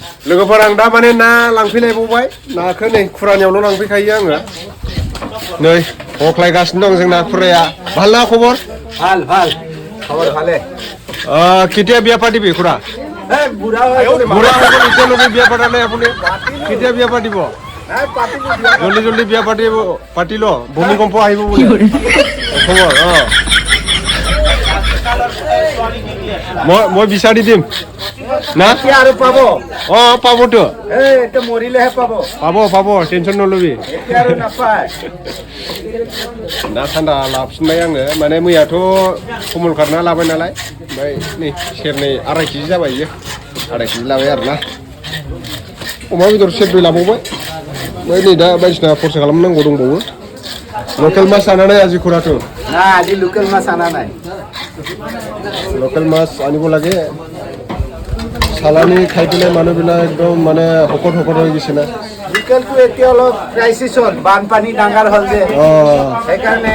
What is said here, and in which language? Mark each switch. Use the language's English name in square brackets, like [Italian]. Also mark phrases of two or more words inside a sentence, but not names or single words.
[Bodo] लोगोफोर आं दा माने ना लांफैलायबावबाय नाखौ नै खुरानियावल' लांफैखायो आङो नै हख्लायगासिनो दं जोंना खुराया [Assamese] ভাল না খবর ভাল ভাল খবর ভালে কেতিয়া বিয়া পাতিবি খুৰা বুঢ়া বুঢ়া হৈ গ'ল এতিয়ালৈকে বিয়া পতা নাই আপুনি কেতিয়া বিয়া পাতিব জলদি জলদি বিয়া পাতি ল ভূমিকম্প আহিব বোলে খবৰ মই বিচাৰি দিম না আৰু পাব পাবতো এইটো মৰিলেহে পাব টেনচন নলবি আৰু নাপায় [Bodo] ना थान्दा लाफिनबाय आङो माने मैयाथ' कमल खारना लाबाय नालाय ओमफ्राय नै सेरनै 2.5 केजि जाबाय इयो 2.5 केजि लाबाय आरोना अमा बेदर सेरब्रै लाबावबाय ओमफ्राय नै दा बायदिसिना खरसा खालामनांगौ दंबावो लकेल माছ आनानै আজি खुराथ' [Assamese] না আজি লোকেল মাছ আনা নাই লকেল মাছ আনিব লাগে চালানি খাই পেলাই মানুহবিলাক একদম মানে শকত হৈ গৈছে না লোকেলটো এতিয়া অলপ ক্ৰাইচিছ হ'ল বানপানী ডাঙৰ হ'ল যে সেইকাৰণে